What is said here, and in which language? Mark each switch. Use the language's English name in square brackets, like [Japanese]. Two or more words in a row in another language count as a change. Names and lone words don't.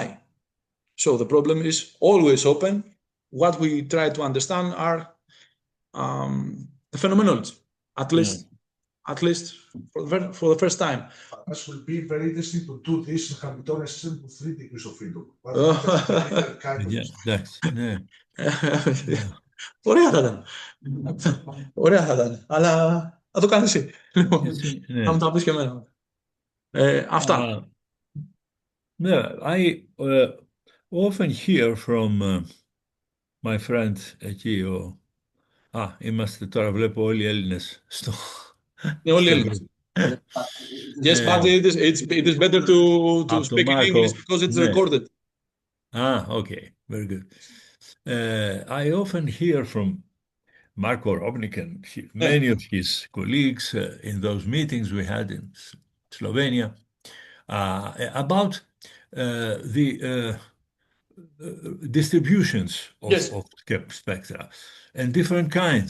[English] So the problem is always open. What we try to understand are the phenomenology, at least for the first time. That will be very interesting to do this in Hamiltonian system with 3 degrees of freedom. [Greek] Ωραία θα ήταν. Ωραία θα ήταν. Αλλά θα το κάνεις εσύ. Θα μου τα πεις και εμένα. Αυτά. [English] I often hear from my friend [Greek] εκεί είμαστε τώρα, βλέπω όλοι οι Έλληνες στο... Όλοι οι Έλληνες. [English] Yes, but it is better to speak in English because it's recorded. Okay, very good. I often hear from Marco Robnik and many of his colleagues in those meetings we had in Slovenia about the distributions of spectra and different kinds.